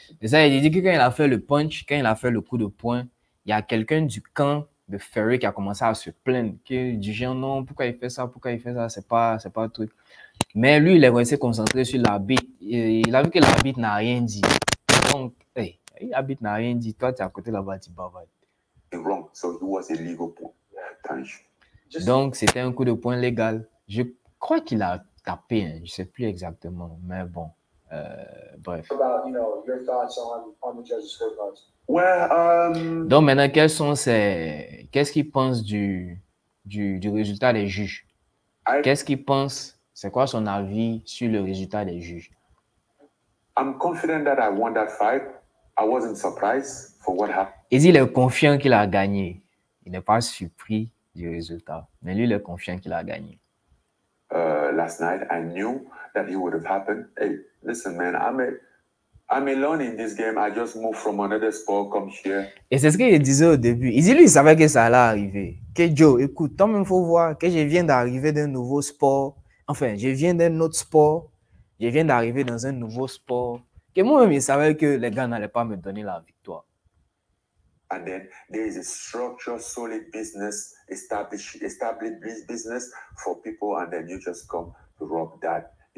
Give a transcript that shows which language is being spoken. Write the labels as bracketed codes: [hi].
[fr] C'est ça, il dit que quand il a fait le punch, quand il a fait le coup de poing, il y a quelqu'un du camp de Fury qui a commencé à se plaindre, que du genre non, pourquoi il fait ça, c'est pas un truc. Mais lui, il est resté concentré sur l'arbitre. Il a vu que l'arbitre n'a rien dit. Donc, hey, l'arbitre n'a rien dit. Toi, tu es à côté là-bas, tu bavardes. [en] Wrong, so it was a legal punch. [fr] Donc, c'était un coup de poing légal. Je crois qu'il a tapé, hein. Je ne sais plus exactement, mais bon, bref. [en] About, your thoughts on the judges' scorecards. Well, [fr] Donc maintenant, qu'est-ce qu'ils pensent du résultat des juges? Qu'est-ce qu'ils pensent? C'est quoi son avis sur le résultat des juges? [en] I'm confident that I won that fight. I wasn't surprised for what happened. [fr] Il dit qu'il est confiant qu'il a gagné. Il n'est pas surpris du résultat. Mais lui, il est confiant qu'il a gagné. [en] Last night, I knew that it would have happened. Hey, listen, man, I'm alone in this game. I just moved from another sport, come here. [fr] Et c'est ce qu'il disait au début. Il dit, lui, il savait que ça allait arriver. Que Joe, écoute, toi-même, il faut voir que je viens d'arriver d'un nouveau sport. Enfin, je viens d'un autre sport. Je viens d'arriver dans un nouveau sport. Que moi-même, il savait que les gars n'allaient pas me donner la victoire. [en] And then there is a structure, solid business, established business for people, and then you just come to rob that.